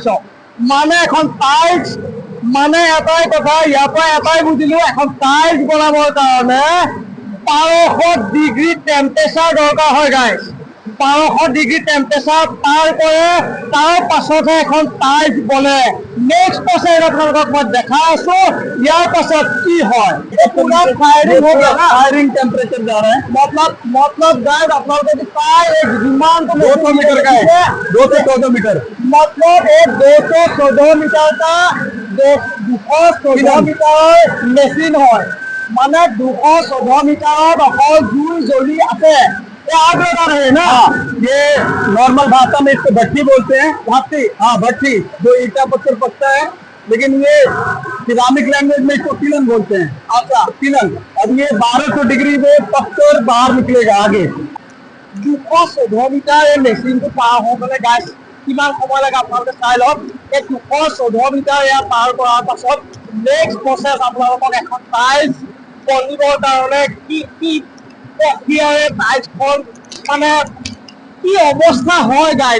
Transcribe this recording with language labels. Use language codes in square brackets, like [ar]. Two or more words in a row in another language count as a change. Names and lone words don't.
[as] মানে এখন টাইলছ, মানে এটাই কথা ইয়াৰ পৰা এটাই বুজিলো, এখন টাইলছ বনাবৰ কাৰণে 1200 [en] degree temperature [as] দৰকাৰ হয় গাইজ। 1200 [en] degree temperature [as] পাৰ কৰে, তাৰ পাছতহে এখন টাইলছ বনে। [en] next process [as] আপোনালোকক মই দেখাই আছো। ইয়াৰ পাছত কি হয়, পুৰা ফায়াৰিং হৈ গ'ল, [en] firing temperature [hi] जा रहा है। मतलब गाइज [as] আপোনালোকে প্ৰায় যিমানটো [hi] 200 मीटर का है, 214 मीटर। मतलब एक 214 मीटर का 214 मीटर मेसिन है। [as] মানে 214 मीटर অকল জুই জ্বলি আছে। [hi] आग लगा रहे ना, ये नॉर्मल भाषा में इसको भट्टी बोलते हैं। भट्टी, हाँ भट्टी, जो ईटा पत्थर पकता है, लेकिन ये [en] ceramic language [hi] में इसको किलन बोलते हैं। अच्छा, किलन। अब ये 1200 डिग्री में पककर बाहर निकलेगा आगे। [as] 214 मीटर এই মেচিনটো পাৰ হ'বলৈ গাইজ কিমান সময় লাগে আপোনালোকে চাই লওক। এই 214 मीटर ইয়াত পাৰ কৰাৰ পাছত [en] next process [as] আপোনালোকক এখন টাইলছ বনিবৰ কাৰণে কি কি প্ৰক্ৰিয়াৰে টাইলছখন মানে কি অৱস্থা হয় গাইজ।